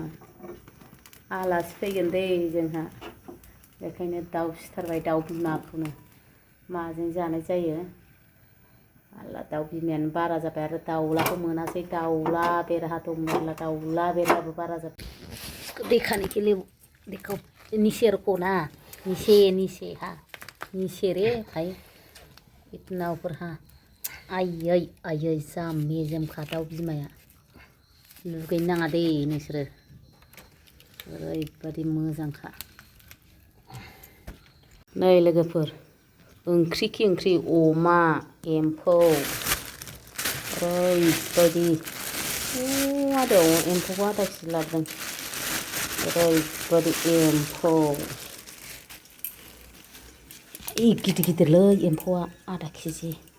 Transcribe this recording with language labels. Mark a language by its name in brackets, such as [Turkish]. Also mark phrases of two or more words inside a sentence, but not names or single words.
[Bodo] आलासि फैगोन दे जोंहा बेखायनो दाउ सिथारबाय दाउ बिमाखौनो माजों जानाय जायो आला दाउ बिमायानो बारा जाबाय आरो दाउलाखौ मोनासै दाउला बेरहा दं मेरला दाउला बेरहाबो बारा जाबाय [Hindi] दिखाने के लिए देखो नीचे रखो ना नीचे हाँ नीचे रे भाई इतना ऊपर हाँ [Bodo] आयै आयै जा मेजेमखा दाउ बिमाया लुगैनो नाङा दे नोंसोरो ओरैबादि मोजांखा नै लोगोफोर ओंख्रि खि ओंख्रि अमा एम्फौ ओरैबायदि आदायाव एम्फौखौ आधा केजि लाबोदों ओरैबायदि एम्फौ गिदिर गिदिरलै एम्फौआ आधा केजि